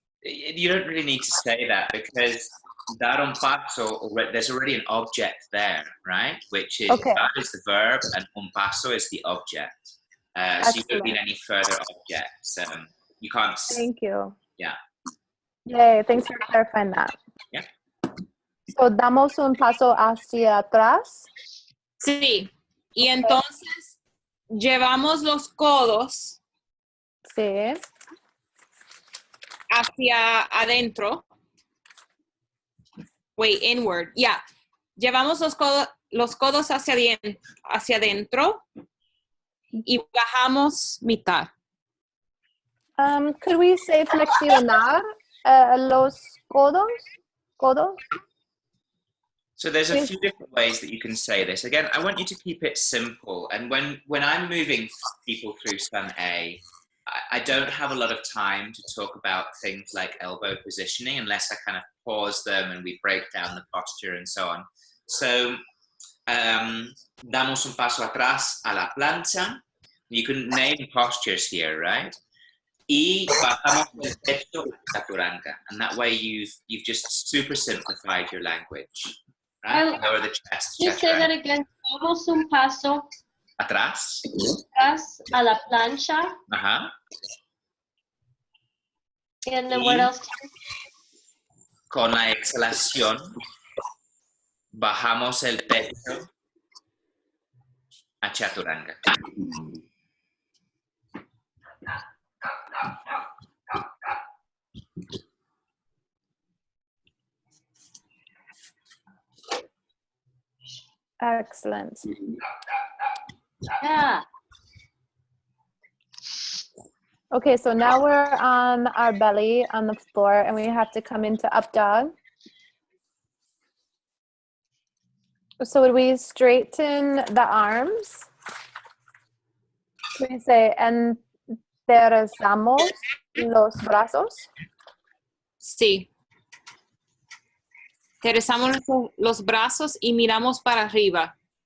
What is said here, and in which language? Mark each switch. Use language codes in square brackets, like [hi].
[en] You don't really need to say that because [es] dar un paso, [en] there's already an object there, right? Which is, Okay. dar is the verb and un paso is the object. So you don't need any further objects. You can't. Thank you. Yeah. Yay, thanks for clarifying that. Yeah. [es] So, damos un paso hacia atrás. Sí. Y entonces llevamos los codos Sí. hacia adentro. [en] Wait, inward. Yeah. [es] Llevamos los codos hacia adentro y bajamos mitad. [en] Could we say [es] flexionar los codos? Codos? [en] So there's a few different ways that you can say this. Again, I want you to keep it simple. And when I'm moving people through Sun A, I don't have a lot of time to talk about things like elbow positioning unless I kind of pause them and we break down the posture and so on. [es] So, damos un paso atrás a la plancha. [en] You can name postures here, right? [es] Y bajamos el pecho a chaturanga. [en] And that way you've just super simplified your language. Right? Lower the chest. You say that again. [es] Damos un paso atrás a la plancha. Ajá. [en] And then what else? [es] Con la exhalación bajamos el pecho a chaturanga. [en] Excellent. Yeah. Okay, so now we're on our belly on the floor and we have to come into up dog. So would we straighten the arms? We say [es] enderezamos los brazos. Sí. Enderezamos los brazos y miramos para arriba.